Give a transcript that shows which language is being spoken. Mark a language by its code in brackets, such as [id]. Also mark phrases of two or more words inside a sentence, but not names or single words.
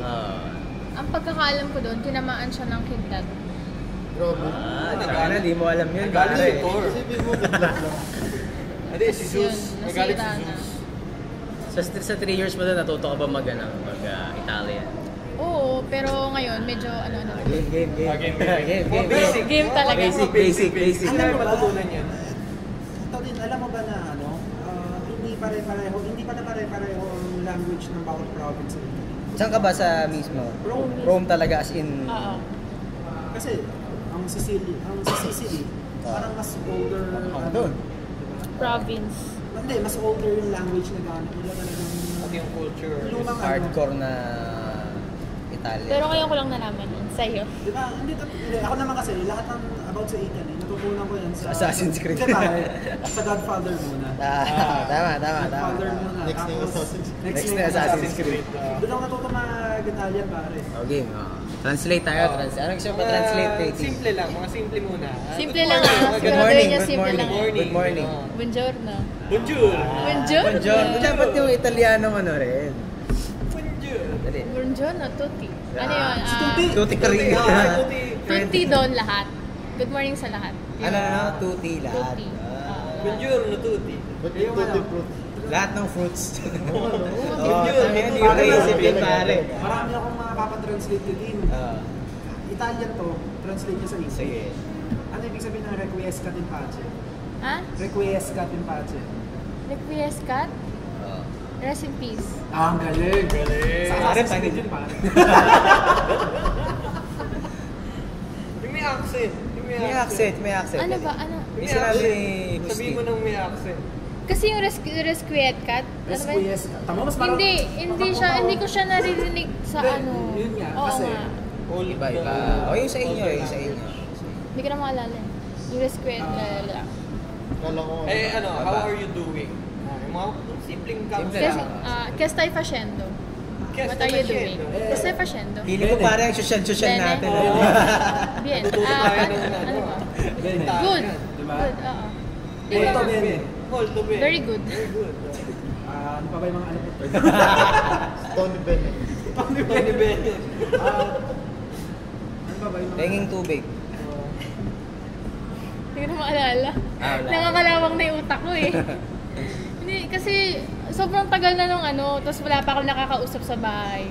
[tl] Ang pagkakaalam ko doon, tinamaan siya ng kidlat. Grabe. Hindi mo alam yun. Nagalit si pare. Thor. Isipin mo, bigla lang. Hindi, si Zeus. Yun, Nagalit si nasira na. Zeus. Sa 3 years mo na natuto ka ba mag-Italian? Oo, pero ngayon, medyo ano. Game. [en] More basic. [tl] Game talaga. Basic. Hindi namin matutunan yan. Ito din, alam mo ba na ano, hindi pare-pareho ang language ng bawat province sa Italy. Saan ka ba sa mismo? Rome. Rome talaga as in... Oo. Kasi, ang Sicily, parang mas older, doon. Province. Hindi, mas older yung language na gamit nila talagang yung culture. Lumang Hardcore na Italian. Pero ngayon ko lang nalaman yun sa'yo. Di ba? Hindi, ako naman kasi, lahat ng about sa Italy, natutunan ko yan sa... Assassin's Creed. Hindi ba? Sa Godfather muna. Tama. Godfather muna. Next na yung Tapos, Assassin's Creed. Next na Assassin's Creed. Doon ako natuto mag-Italian, pare. Okay, translate tayo. Anong gusto mo translate? Simple lang, mga simple muna. Simple lang morning, ah. mga Good Siguro morning, niya good simple morning. lang. [en] Good morning. [tl] Buongiorno. Bonjour! Buongiorno. Buongiorno. Dapat yung Italiano rin. Bonjour! Dali. [it] Buongiorno, tutti. [tl] Ano yun? [it] Tutti Carino. [tl] Tutti doon lahat. [en] Good morning [tl] sa lahat. Tutti lahat. Tutti. [it] Bonjour, tutti. [tl] But yung tutti fruit. Lahat ng fruits. Bonjour, Hindi ko naisip yun, pare. Marami akong makapatranslate din. Italian to, translate niya sa English. Sige. Ano ibig sabihin ng [la] requiescat in pace? [tl] Ha? [la] Requiescat in pace. [tl] Requiescat? [en] Rest in peace. [tl] Ah, ang galing. Sa Pare, Assassin's Creed panig- yun, pare. Yung may accent. May accent. Ano ba? Ano? May sinabi ni Gusti. Sabihin mo ng may accent. Kasi yung Requiescat, ano ba? Requiescat. Tama, mas marami. Hindi ko siya naririnig sa Hindi, ano. yun nga, Oo kasi- nga. Iba. Yung sa inyo. Hindi ko na maalala. Yung Requiescat. Kala ko. [en] How are you doing? [tl] Yung mga simpleng Simple Kasi, lang. [es] ¿qué estoy haciendo? [en] What are you doing? [es] ¿Qué estoy haciendo? [tl] Feeling ko parang social natin. Bien. Natututo tayo ng Ano ba? Bene. Good. Diba? Good, oo. [it] Molto bene. Molto bene. [en] Very good. Very good. [tl] Ano pa ba yung mga ano po? Tony Bennett. Tony Bennett. Ano pa ba yung mga... Penging tubig. Hindi ko na maalala. Wala. Nakakalawang na yung utak ko eh. Hindi, kasi sobrang tagal na nung ano, tapos wala pa akong nakakausap sa bahay.